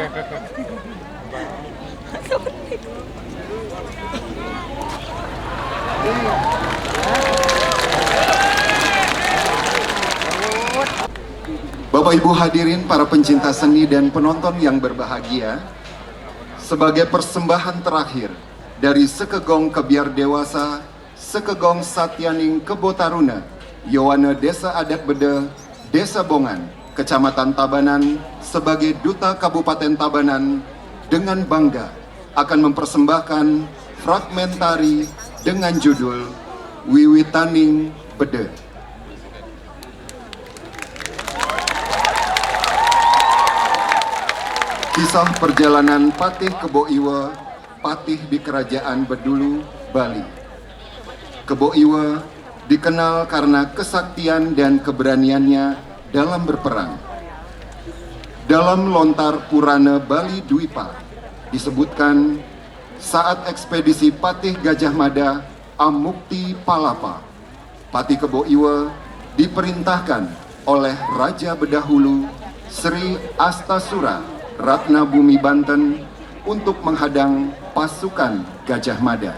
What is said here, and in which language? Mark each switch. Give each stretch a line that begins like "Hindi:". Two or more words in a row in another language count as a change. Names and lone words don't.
Indonesian: Bapak Ibu hadirin para pencinta seni dan penonton yang berbahagia, sebagai persembahan terakhir dari Sekegong Kebiar Dewasa, Sekegong Satyaning Kebo Taruna, Yowana Desa Adat Bede, Desa Bongan, Kecamatan Tabanan, sebagai Duta Kabupaten Tabanan, dengan bangga akan mempersembahkan fragmen tari dengan judul Wiwitaning Bede. Kisah perjalanan Patih Kebo Iwa, patih di Kerajaan Bedulu, Bali. Kebo Iwa dikenal karena kesaktian dan keberaniannya dalam berperang. Dalam lontar Purana Bali Dwipa disebutkan saat ekspedisi Patih Gajah Mada Amukti Palapa, Patih Kebo Iwa diperintahkan oleh Raja Bedahulu Sri Astasura Ratna Bumi Banten untuk menghadang pasukan Gajah Mada.